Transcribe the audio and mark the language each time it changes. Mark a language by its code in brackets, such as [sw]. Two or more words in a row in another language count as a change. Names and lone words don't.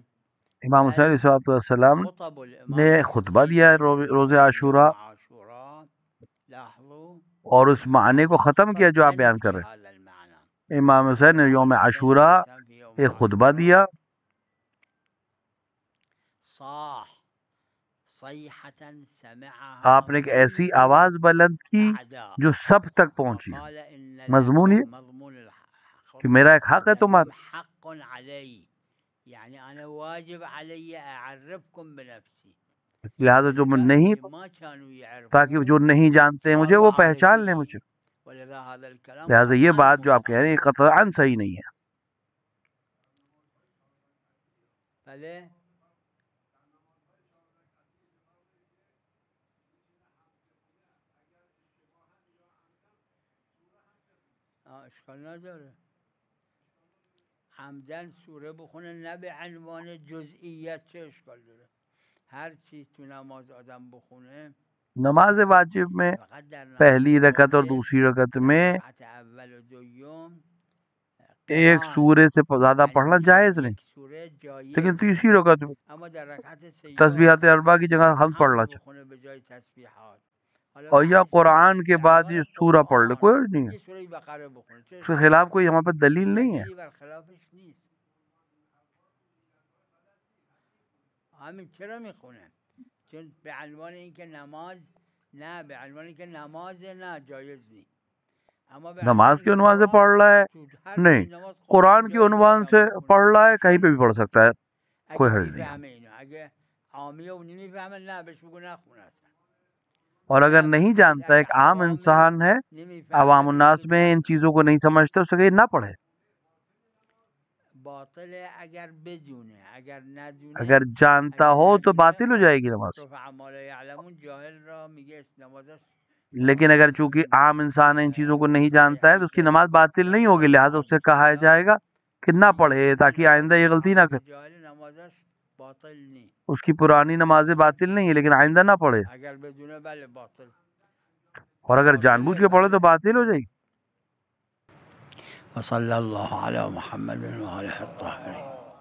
[ur] امام حسین [ar] علیہ الصلوۃ والسلام خطب [ur] نے [ar] الإمام [ur] خطبہ [ar] الحسين [ur] دیا ہے [ar] عليه [ur] روز [ar] السلام [ur] عاشورہ، [ar] يوم عاشوراء. لاحظوا [ur] اور اس معنی کو ختم کیا جو آپ [ar] خطبتين [ur] بیان کر رہے [ar] بهذا المعنى. [ur] ہیں. امام حسین نے یوم [ar] الإمام الحسين [ur] عاشورہ [ar] عليه السلام في يوم [ur] ایک خطبہ [ar] عاشوراء [ur] دیا، [ar] صاح صيحة سمعها [ur] آپ نے ایک ایسی [ar] كل [ur] آواز بلند کی [ar] أعداء [ur] جو سب تک پہنچی. [ar] وقال إن [ur] مضمون یہ [ar] لكم مضمون [ur] کہ میرا ایک حق ہے [ar] لكم [ur] تمہارا، [ar] حق علي، يعني أنا واجب علي أعرفكم بنفسي. [ur] لہٰذا جو نہیں، [ar] اللي ما كانوا [ur] تاکہ جو [ar] يعرفون [ur] نہیں جانتے ہیں مجھے [ar] صاروا [ur] وہ پہچان لیں [ar] عارفين. [ur] مجھے. [ar] ولذا هذا الكلام [ur] لہٰذا یہ [ar] قطعا [ur] بات جو آپ کہہ رہے ہیں [ar] منقطع. [ur] قطعاً صحیح نہیں ہے. [fa] بله. اشکال نداره عمدن سوره بخونه نه به عنوان جزئیت، چه اشکال داره؟ هر چی تو نماز آدم بخونه [ur] نماز واجب میں [fa] فقط در [ur] پہلی [fa] نماز [ur] رکعت اور [fa] واجب [ur] دوسری رکعت [fa] در [ur] میں [fa] رکعت اول و دوم [ur] ایک [fa] قران [ur] سورے سے زیادہ [fa] یعنی [ur] پڑھنا [fa] بیش از [ur] جائز نہیں، [fa] یک سوره [ur] لیکن [fa] جایز [ur] تیسری [fa] نیست، [ur] رکعت میں [fa] اما در رکعت سیوم [ur] تسبیحات اربع کی جگہ [fa] اگر [ur] حمد پڑھنا [fa] حمد [ur] چاہیے، [fa] بخونه به جای تسبیحات. حالا [ur] اور یا [fa] بحث [ur] قرآن کے [fa] در [ur] بعد یہ [fa] حال [ur] سورہ پڑھ لے، [fa] قرآن [ur] کوئی حرج نہیں ہے، [fa] یه سوره بقره بخونه، چه [ur] اس کے [fa] اشکالی [ur] خلاف [fa] داره؟ [ur] کوئی یہاں پہ دلیل نہیں ہے۔ [fa] دلیلی بر خلافش نیست. همین چرا میخونه؟ چون به عنوان اینکه نماز نه، به عنوان اینکه نماز نه جایز نیست، اما به عنوان [ur] نماز کے [fa] اینکه [ur] عنوان سے [fa] قرآن [ur] پڑھ رہا ہے [fa] تو هر [ur] نہیں، [fa] جای نماز قرآن [ur] قرآن کے [fa] جایز [ur] عنوان [fa] آدم [ur] سے [fa] بخونه. [ur] پڑھ رہا ہے کہیں پہ بھی پڑھ سکتا ہے، کوئی [fa] اگه [ur] حرج نہیں۔ [fa] میفهمه اینو، اگه عامیه و نمیفهمه نه بهش بگو نخونه اصلا. [ur] اور اگر [fa] نه [ur] نہیں [fa] بگو [ur] جانتا [fa] اگه [ur] ایک عام [fa] عوامه [ur] انسان ہے، [fa] نمیفهمه [ur] عوام [fa] بهش [ur] الناس [fa] بگو [ur] میں ان [fa] نخونه. [ur] چیزوں کو نہیں سمجھتے، اسے کہیں نہ پڑھے۔ [fa] باطله اگر بدونه، اگر ندونه. [ur] اگر جانتا [fa] اگر [ur] ہو تو [fa] ندونه [ur] باطل ہو جائے گی نماز، [ar] رفع ما لا یعلمون [fa] جاهل را میگه نمازش [ur] لیکن اگر چونکہ عام انسان ان چیزوں کو نہیں جانتا ہے تو اس کی نماز باطل نہیں ہوگی، لہٰذا اس سے کہا جائے گا کہ نہ پڑھے تاکہ آئندہ یہ غلطی نہ کرے۔ [fa] جاهل نمازش باطل نیست. [ur] اس کی پرانی نمازیں باطل نہیں ہے لیکن آئندہ نہ پڑھے، [fa] اگر بدونه بله باطل. [ur] اور اگر جان بوجھ کے پڑھے تو باطل ہو جائے گی۔ [ar] وصلی اللہ علی محمد و آلہ الطاہرین.